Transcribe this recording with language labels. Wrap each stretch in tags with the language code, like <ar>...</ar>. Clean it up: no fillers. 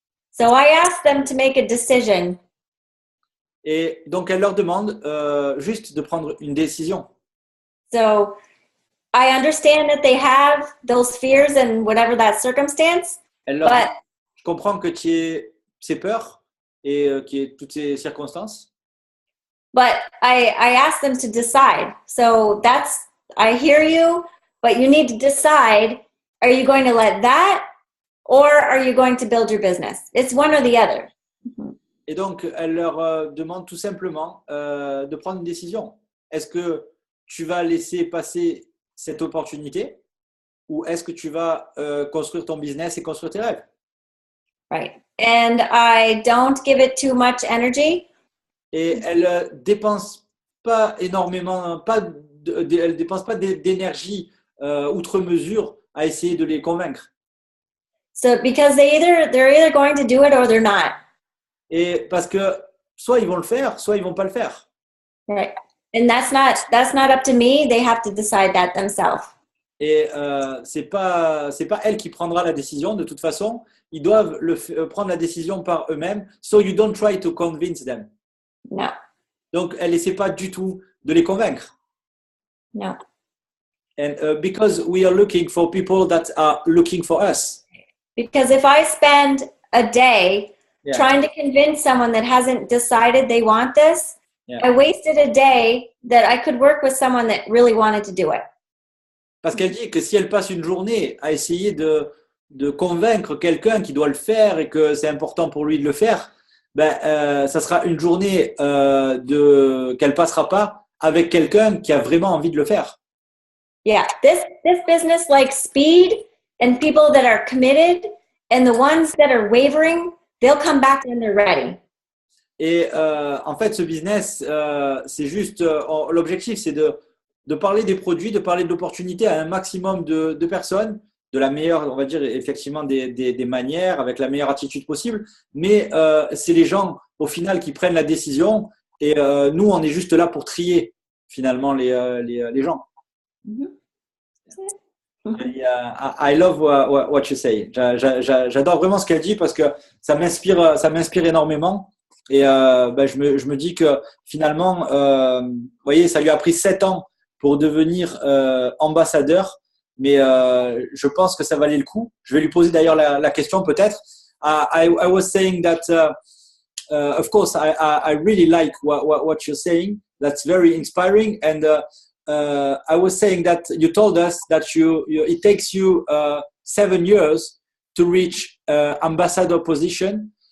<en>So I ask them to make a decision.</en> <fr>Et donc elle leur demande juste de prendre une décision.</fr> <en>So I understand that they have those fears and whatever that circumstance.</en> <fr>Je comprends que tu aies ces peurs et qu'il y ait toutes ces circonstances.</fr> <en>But I ask them to decide. So I hear you, but you need to decide, are you going to let that or are you going to build your business? It's one or the other.</en> <fr>Et donc, elle leur demande tout simplement de prendre une décision. Est-ce que tu vas laisser passer cette opportunité ou est-ce que tu vas construire ton business et construire tes rêves?</fr> <en>Right. And I don't give it too much energy.</en> <fr>Et elle dépense pas énormément, elle dépense pas d'énergie outre mesure à essayer de les convaincre.</fr> <en>So because they're either going to do it or they're not.</en> <fr>Et parce que soit ils vont le faire, soit ils vont pas le faire.</fr> <en>Right. And that's not up to me. They have to decide that themselves.</en> <fr>Et c'est pas elle qui prendra la décision de toute façon. Ils doivent prendre la décision par eux-mêmes.</fr> <en>So you don't try to convince them. No.</en> <fr>Donc elle essaie pas du tout de les convaincre.</fr> <en>No. And because we are looking for people that are looking for us. Because if I spend a day trying to convince someone that hasn't decided they want this, I wasted a day that I could work with someone that really wanted to do it.</en> <fr>Parce qu'elle dit que si elle passe une journée à essayer de convaincre quelqu'un qui doit le faire et que c'est important pour lui de le faire, ça sera une journée qu'elle passera pas avec quelqu'un qui a vraiment envie de le faire.</fr> <en>Yeah, this business likes speed and people that are committed, and the ones that are wavering, they'll come back when they're ready.</en> <fr>Et en fait, ce business, c'est juste, l'objectif, c'est de parler des produits, de parler de l'opportunité à un maximum de personnes, de la meilleure, on va dire effectivement des manières, avec la meilleure attitude possible. Mais c'est les gens, au final, qui prennent la décision. Et nous, on est juste là pour trier, finalement, les gens.</fr> <en>I love what you say.</en> <fr>J'adore vraiment ce qu'elle dit parce que ça m'inspire énormément. Et je me dis que finalement, vous voyez, ça lui a pris 7 ans pour devenir ambassadeur, mais je pense que ça valait le coup. Je vais lui poser d'ailleurs la question peut-être.</fr> <en>I was saying that, of course, I really like what you're saying. That's very inspiring. And I was saying that you told us that it takes you 7 years to reach ambassador position.</en>